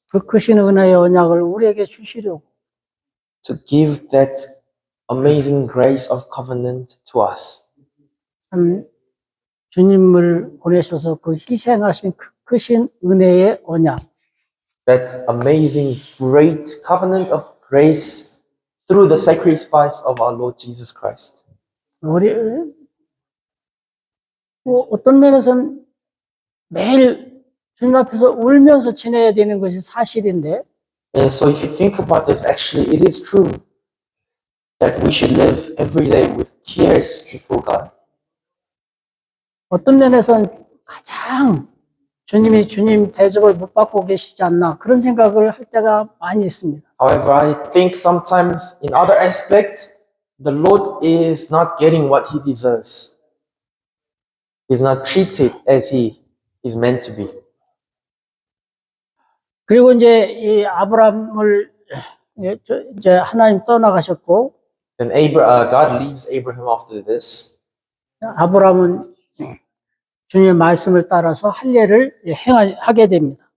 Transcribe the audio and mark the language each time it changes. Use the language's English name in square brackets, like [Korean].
[Korean] 그 크신 은혜의 언약을 우리에게 주시려고 [English] to give that amazing grace of covenant to us. [Korean] 참 주님을 보내셔서 그 희생하신 그 크신 은혜의 언약, [English] That amazing, great covenant of grace through the sacrifice of our Lord Jesus Christ. [Korean] 우리 어떤 면에서는 매일 주님 앞에서 울면서 지내야 되는 것이 사실인데 [English] And so if you think about this, actually it is true that we should live every day with tears before God. [Korean] 어떤 면에서는 가장 주님이 주님 대접을 못 받고 계시지 않나 그런 생각을 할 때가 많이 있습니다. [English] However, I think sometimes in other aspects, the Lord is not getting what he deserves. He's not treated as he is meant to be. [Korean] 그리고 이제 이 아브라함을 이제 하나님 떠나가셨고 [English] Then God leaves Abraham after this. [Korean] 아브라함은 주님의 말씀을 따라서 할례를 행하게 됩니다.